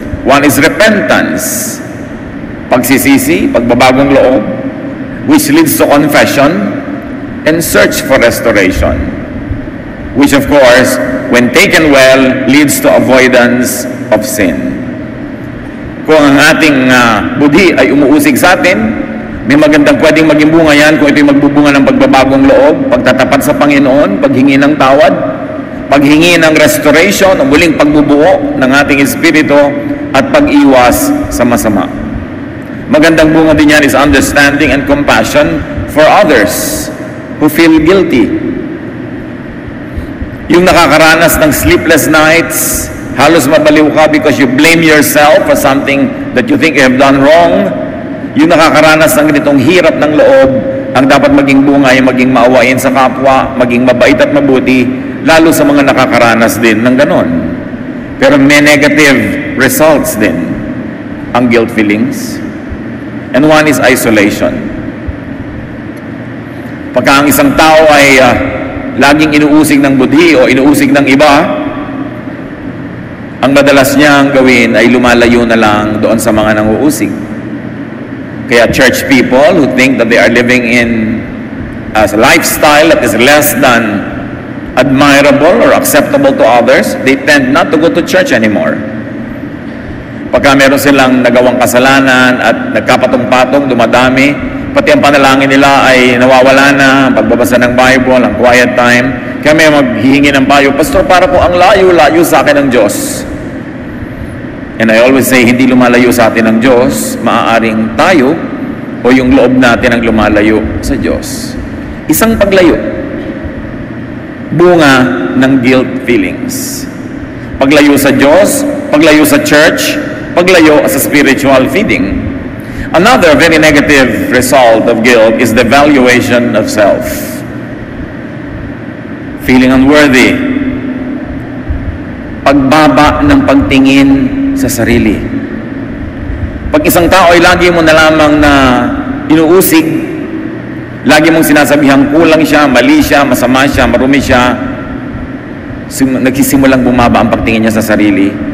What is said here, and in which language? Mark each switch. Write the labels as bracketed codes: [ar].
[en] One is repentance, [tl] pagsisisi, pagbabagong loob, [en] which leads to confession and search for restoration, which of course, when taken well, leads to avoidance of sin. [tl] Kung ang ating budhi ay umuusig sa atin, may magandang pwedeng maging bunga yan kung ito'y magbubunga ng pagbabagong loob, pagtatapat sa Panginoon, paghingi ng tawad, paghingi ng restoration, ang muling pagbubuo ng ating espiritu, at pag-iwas sa masama. Magandang bunga din yan [en] is understanding and compassion for others who feel guilty. [tl] Yung nakakaranas ng [en] sleepless nights, [tl] halos mabaliw ka [en] because you blame yourself for something that you think you have done wrong. [tl] Yung nakakaranas ng ganitong hirap ng loob, ang dapat maging bunga ay maging maawain sa kapwa, maging mabait at mabuti, lalo sa mga nakakaranas din ng ganon. Pero may [en] negative results [tl] din ang guilt feelings. [en] And one is isolation. [tl] Pagka ang isang tao ay laging inuusig ng budhi o inuusig ng iba, ang madalas niyang gawin ay lumalayo na lang doon sa mga nanguusig. [en] Kaya church people who think that they are living in a lifestyle that is less than admirable or acceptable to others, they tend not to go to church anymore. [tl] Pagka meron silang nagawang kasalanan at nagkapatong-patong, dumadami, pati ang panalangin nila ay nawawala na, ang pagbabasa ng Bible, ang quiet time. Kaya may maghihingi ng payo, Pastor, para po ang layo-layo sa akin ng Diyos. [en] And I always say, [tl] hindi lumalayo sa atin ng Diyos, maaaring tayo o yung loob natin ang lumalayo sa Diyos. Isang paglayo, bunga ng guilt feelings. Paglayo sa Diyos, paglayo sa church, paglayo sa spiritual feeding. [en] Another very negative result of guilt is the valuation of self. Feeling unworthy. [tl] Pagbaba ng pagtingin sa sarili. Pag isang tao ay lagi mo na lamang na inuusig, lagi mong sinasabihang kulang siya, mali siya, masama siya, marumi siya, nagsisimulang bumaba ang pagtingin niya sa sarili.